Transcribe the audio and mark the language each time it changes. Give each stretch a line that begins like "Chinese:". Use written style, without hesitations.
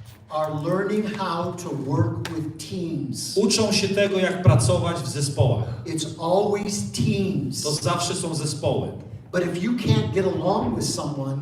English: are learning how to work with teams.
Polish: uczą się tego, jak pracować w zespołach.
English: It's always teams.
Polish: To zawsze są zespoły.
English: But if you can't get along with someone,